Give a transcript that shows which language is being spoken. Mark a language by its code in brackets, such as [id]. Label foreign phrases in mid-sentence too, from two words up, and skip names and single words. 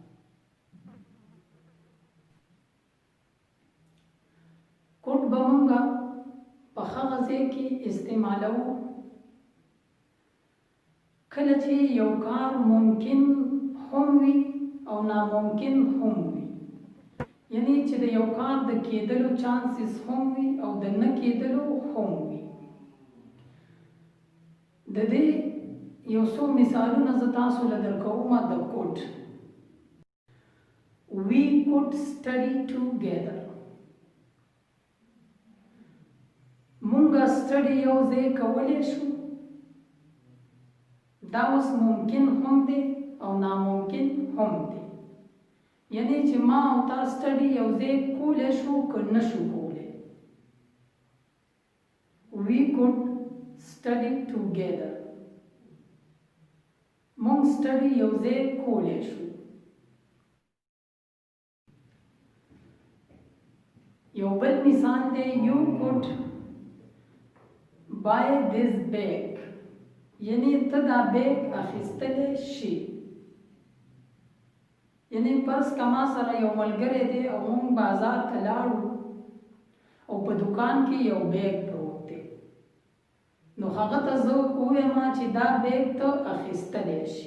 [ps] کوډ به مونږ په هغه ځای کې استعمالو کله چې یو کار ممکن هم وي او ناممکن هم وي، یعنی چې د یو کار د کېدلو چانسز هم وي او د نه کېدلو هم وي. د دې یو څو مثالونه زه تاسو له درکوم. د کوډ [en] we could study together. [ps] مونږه سټډي یو ځای کولی شو. دا اوس ممکن هم دی او ناممکن هم دی، یعنی چې ما او تا سټډي یو ځای کولی شو که نه شو کولی. [en] we could study together. [ps] مونږ سټډي یو ځای کولی شو. یو بل مثال دی [en] you could buy this bag. [ps] یعنی ته دا بیگ اخیستلی شي. یعنی فرض که ما سره یو ملګری دی او مونږ بازار ته لاړو او په دکان کې یو بیگ پروت دی، نو هغه ته زه ووایم چې دا بیگ ته اخیستلی شي.